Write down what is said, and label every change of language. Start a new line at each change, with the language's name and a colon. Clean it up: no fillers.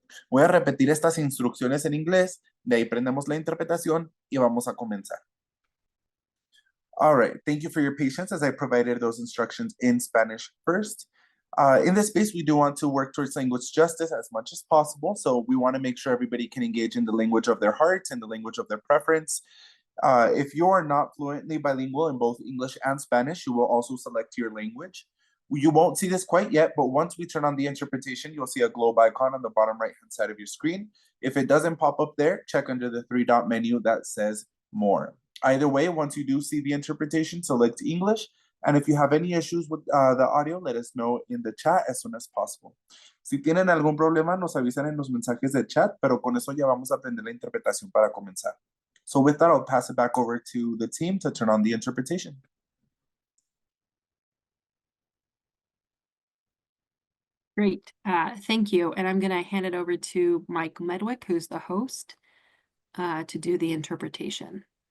Spanish: Voy a repetir estas instrucciones en inglés, de ahí prendemos la interpretación y vamos a comenzar.
English: All right, thank you for your patience as I provided those instructions in Spanish first. In this space, we do want to work towards language justice as much as possible, so we want to make sure everybody can engage in the language of their heart and the language of their preference. If you are not fluently bilingual in both English and Spanish, you will also select your language. You won't see this quite yet, but once we turn on the interpretation, you'll see a globe icon on the bottom right-hand side of your screen. If it doesn't pop up there, check under the three-dot menu that says More. Either way, once you do see the interpretation, select English. And if you have any issues with the audio, let us know in the chat as soon as possible.
Spanish: Si tienen algún problema, nos avisan en los mensajes de chat, pero con eso ya vamos a aprender la interpretación para comenzar.
English: So with that, I'll pass it back over to the team to turn on the interpretation. Great, thank you. And I'm going to hand it over to Mike Medwick, who's the host, to do the interpretation.